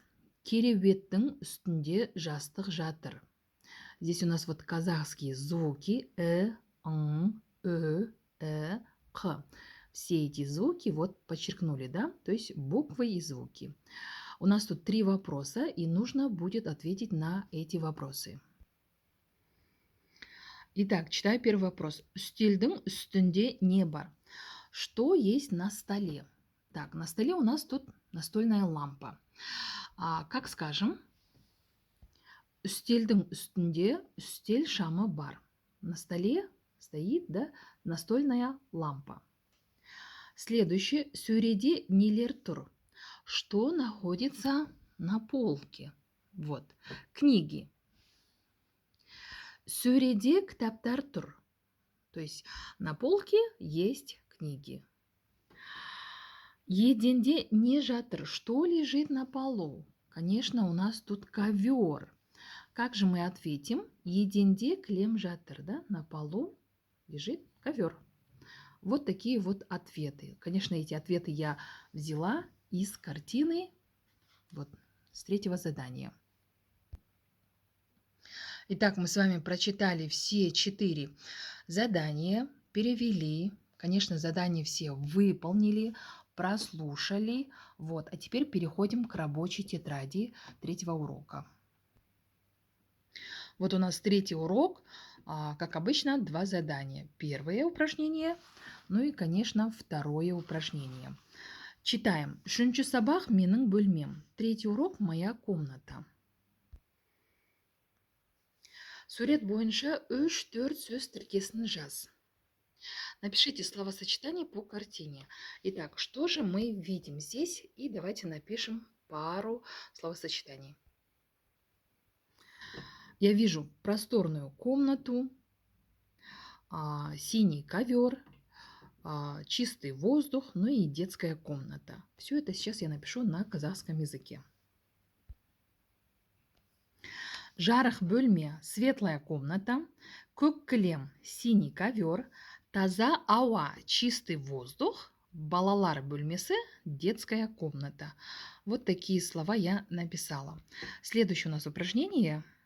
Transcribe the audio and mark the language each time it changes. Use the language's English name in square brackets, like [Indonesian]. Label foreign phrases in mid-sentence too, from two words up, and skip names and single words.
[Kazakh] Кереуеттің үстінде жастық жатыр. [Russian] Здесь у нас вот казахские звуки. Н, Қ. Все эти звуки вот подчеркнули, да? То есть буквы и звуки. У нас тут 3 вопроса, и нужно будет ответить на эти вопросы. Итак, читаю первый вопрос. [Kazakh] Үстелдің үстінде не бар? [Russian] Что есть на столе? Так, на столе у нас тут настольная лампа. Как скажем? [Kazakh] Үстелдің үстінде үстел шамы бар. [Russian] На столе стоит, да, настольная лампа. Следующее. [Kazakh] Сөреде нелер тұр? [Russian] Что находится на полке? Вот. Книги. [Kazakh] Сөреде кітаптар тұр. [Russian] То есть на полке есть книги. [Kazakh] Еденде не жатыр? [Russian] Что лежит на полу? Конечно, у нас тут ковер. Как же мы ответим? [Kazakh] Еденде кілем жатыр, да? [Russian] На полу лежит ковер. Вот такие вот ответы. Конечно, эти ответы я взяла из картины, вот, с третьего задания. Итак, мы с вами прочитали все 4 задания, перевели. Конечно, задания все выполнили, прослушали. Вот, а теперь переходим к рабочей тетради третьего урока. Вот у нас третий урок. Как обычно, 2 задания. Первое упражнение, ну и, конечно, второе упражнение. Читаем. [Kazakh] Үшінші сабақ менің бөлмем. [Russian] Третий урок моя комната. [Kazakh] Сурет бойынша 3-4 сөз тіркесін жаз. [Russian] Напишите словосочетание по картине. Итак, что же мы видим здесь? И давайте напишем пару словосочетаний. Я вижу просторную комнату, синий ковер, чистый воздух, ну и детская комната. Все это сейчас я напишу на казахском языке. [Kazakh] Жарық бөлме, [Russian] светлая комната, [Kazakh] көк кілем, [Russian] синий ковер, [Kazakh] таза ауа, [Russian] чистый воздух, [Kazakh] балалар бөлмесі, [Russian] детская комната. Вот такие слова я написала. Следующее у нас упражнение.